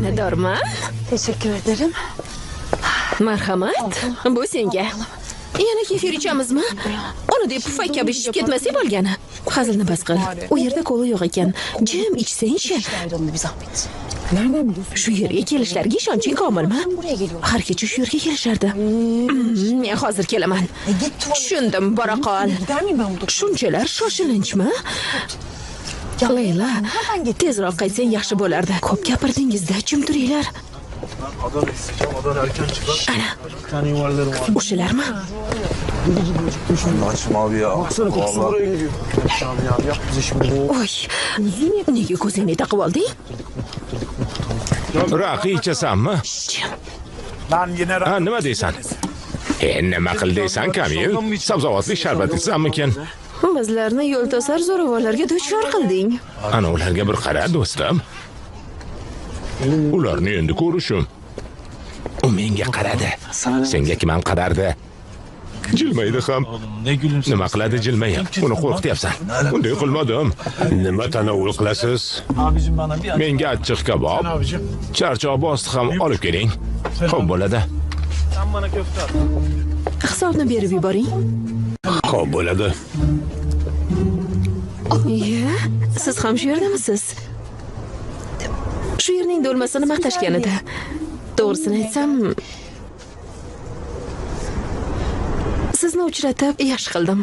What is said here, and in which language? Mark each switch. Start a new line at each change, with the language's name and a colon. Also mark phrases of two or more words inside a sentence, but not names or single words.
Uzbek: Minnatdorman.
Turkish: Teşekkür ederim.
Uzbek: Marhamat. Bu senga. Yana kefir ichamizmi? Uni deb pufak kabi ishib ketmasak bo'lgani. Hazilni bas qil. U yerda kola yo'q ekan. Jim ichsang-chi.
Turkish: Bir zahmet. Nereden biliyorsun?
Uzbek: Shu yerga kelishlariga ishonching komilmi?
Turkish: Buraya geliyorum.
Uzbek: Har kecha shu yerga kelishardi. Men hozir kelaman. Tushundim, bora qol.
Turkish: Gider miyim ben burada?
Uzbek: Shunchalar shoshilinchmi? Layla, tezroq qaytsang yaxshi bo'lardi. Ko'p gapirdingiz-da, jim turinglar.
Turkish: Adana isteyeceğim. Adana erken çıkar. Ana, Bir tane yuvarlarım var.
Uzbek: o'shalarmi?
Turkish: Açma abi ya. Baksana kokusu buraya geliyor. Abi yap bize şimdi bu.
Uzbek: Oy, nega ko'zingni taqib olding? Raqi ichasanmi? Jim,
Turkish: Lan yine
Uzbek: Ha, nima deysan? Nima qil deysan, Kamil? Sabzavotli sharbat ichsammikin? bizlarni yo'l to'sar zo'ravonlarga duchor qilding. Ana ularga bir qara, do'stim. Ularni endi ko'rishim. U menga qaradi. Senga kim ham qarardi? Jilmaydi ham.
Turkish: ne gülümsün.
Uzbek: Nima qiladi jilmayib? Uni qo'rqityapsan. Bunday qilmadim. Nima tanovul qilasiz?
Turkish: Abicim bana bir
Uzbek: Menga achchiq kabob,
Turkish: abicim.
Uzbek: charchoq bosti ham olib keling. Xo'p bo'ladi.
Turkish: Sen bana köfte at.
Uzbek: Hisobni berib yuboring. Xo'p bo'ladi. Iya, siz ham shu yerdamisiz? Shu yerning do'lmasini maqtashgan edi. To'g'risini aytsam, sizni uchratib yaxshi qildim.